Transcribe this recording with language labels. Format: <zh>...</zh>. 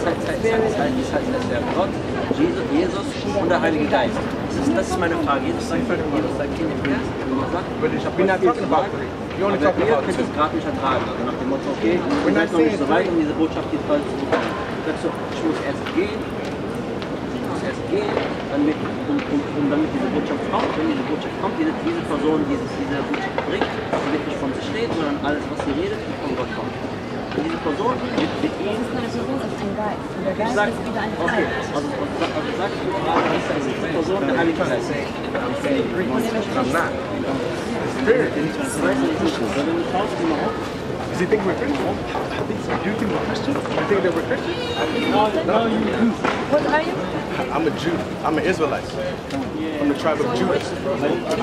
<de>Das heißt der Gott, Jesus und der Heilige Geist. Das ist meine Frage. Jetzt sagt ihr, ihr sagt Kinder,</de> <en>But we're not talking about three. You're only talking about</en> <de>könnt</de> <en>two.</en> <de>es gerade nicht ertragen. Also nach dem Motto, okay, ihr seid noch nicht so weit, um diese Botschaft hier voll zu bekommen. Sagst du, ich muss erst gehen, damit, damit diese Botschaft kommt. Wenn diese Botschaft kommt, diese Person diese Botschaft bringt, dann wird nicht von sich reden, sondern alles, was sie redet, von Gott kommt. Und diese Person wird ihn... Ich sag, okay, also sagst du gerade, diese Person der Heilige Geist.</de> <en>I'm saying Greek, but I'm not. The Spirit. Does he think we're Christians? I think so. Do you think we're Christians? You think that we're Christians? No, you do. What are you? I'm a Jew. I'm an Israelite. From the tribe of Judah.</en>